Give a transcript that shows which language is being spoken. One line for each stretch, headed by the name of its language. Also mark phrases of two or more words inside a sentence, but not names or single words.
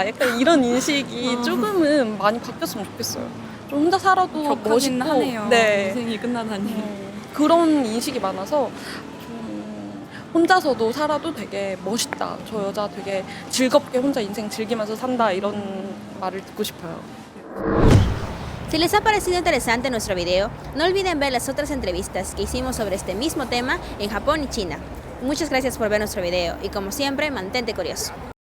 Korean: 약간 이런 인식이 조금은 많이 바뀌었으면 좋겠어요. 좀 혼자 살아도 격하긴 멋있고 하네요. 네. 인생이 끝나다니. 그런 인식이 많아서 좀 혼자서도 살아도 되게 멋있다. 저 여자 되게 즐겁게 혼자 인생 즐기면서 산다. 이런 말을 듣고 싶어요.
Spanish: Si les ha parecido interesante nuestro video, no olviden ver las otras entrevistas que hicimos sobre este mismo tema en Japón y China. Muchas gracias por ver nuestro video y como siempre, mantente curioso.